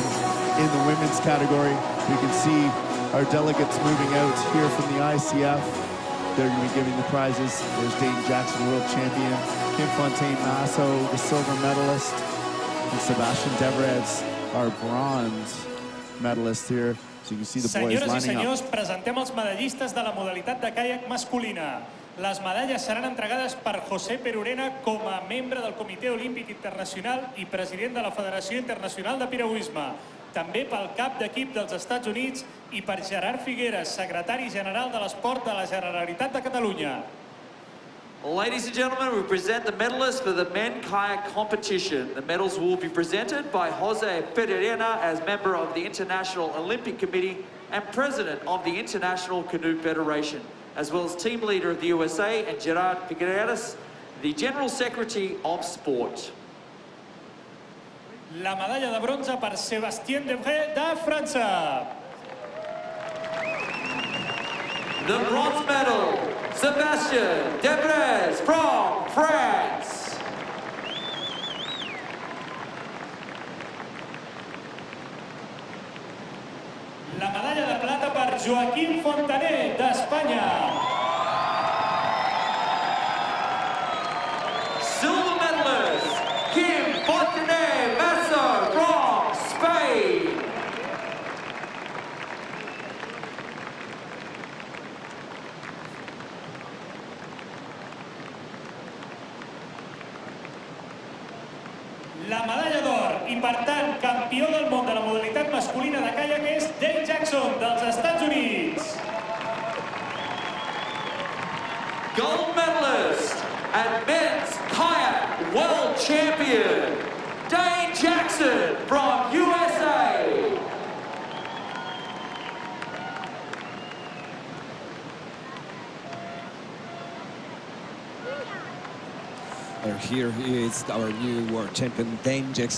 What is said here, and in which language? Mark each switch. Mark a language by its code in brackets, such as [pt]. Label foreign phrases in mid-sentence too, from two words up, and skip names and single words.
[en] In the women's category, we can see our delegates moving out here from the ICF. They're going to be giving the prizes. There's Dane Jackson, world champion, Kim Fontaine-Masso, the silver medalist, and Sebastian Devrez, our bronze medalist here. So you can see the boys [ca] Senyores i [en] lining [ca] senyors, [en] up. [ca] presentem els medallistes de la modalitat de caiac masculina. Les medalles seran entregades per José Perurena com a membre del Comitè Olímpic Internacional i president de la Federació Internacional de Piragüisme. També pel cap d'equip dels Estats Units i per Gerard Figueres, secretari general de l'Esport de la Generalitat de Catalunya. [en] Ladies and gentlemen, we present the medalists for the men kayak competition. The medals will be presented by Jose Perurena as member of the International Olympic Committee and president of the International Canoe Federation, as well as team leader of the USA, and Gerard Figueres, the General Secretary of Sport. [ca] La medalla de bronze per Sébastien Debré de França. [en] The bronze medal, Sébastien Debré from France. [ca] La medalla de plata per Joaquim Fontaner d'Espanya. [en] Silver medalist, Kim Fontaine-Masso from Spain. [ca] La medalla d'or i, per tant, campió del món de la modalitat masculina de caiac és Dane Jackson, dels Estats Units. [en] Gold medalist and men's kayak world champion, Dane Jackson from USA. Here is our new world champion, Dane Jackson.